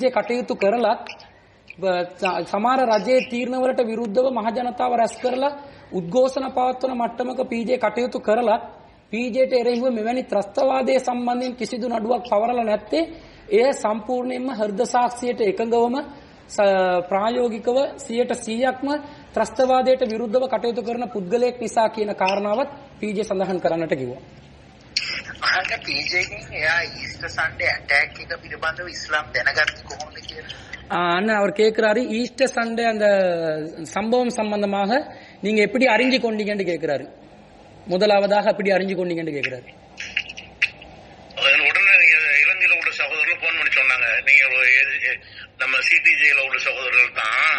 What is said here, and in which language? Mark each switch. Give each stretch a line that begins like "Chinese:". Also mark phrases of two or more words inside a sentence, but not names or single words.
Sinhala: කටයුතු කරලත් සමහර රජයේ තීරණවලට විරුද්ධව මහ ජනතාව රැස් කරලා උද්ඝෝෂණ පවත්වන මට්ටමක PJ කටයුතු කරලත් PJට එරෙහිව මෙවැනි ත්‍රස්තවාදයේ සම්බන්ධයෙන් කිසිදු නඩුවක් පවරලා නැත්තේ එය සම්පූර්ණයෙන්ම හෘද සාක්ෂියට එකඟවම ප්‍රායෝගිකව 100%ක්ම ත්‍රස්තවාදයට විරුද්ධව කටයුතු කරන පුද්ගලයෙක් නිසා කියන කාරණාවත් PJ සඳහන් කරන්නට කිව්වා. අහන්න PJගෙන් එයා
English: Easter Sunday attack
Sinhala: එක පිළිබඳව ඉස්ලාම් දැනගත්තේ කොහොමද කියලා?
Tamil: அண்ணா அவர் கேட்கிறாரு ஈஸ்டர் சண்டே அந்த சம்பவம் சம்பந்தமாக நீங்க எப்படி அறிஞ்சு கொண்டீங்கன்னு கேட்கிறாரு. முதலாவதாக எப்படி அறிஞ்சு கொண்டீங்கன்னு கேட்கிறாரு. உடனே இலங்கையில உள்ள சகோதரர்கள் போன் பண்ணி சொன்னாங்க, நீங்க நம்ம சிடிஜேல உள்ள சகோதரர்கள் தான்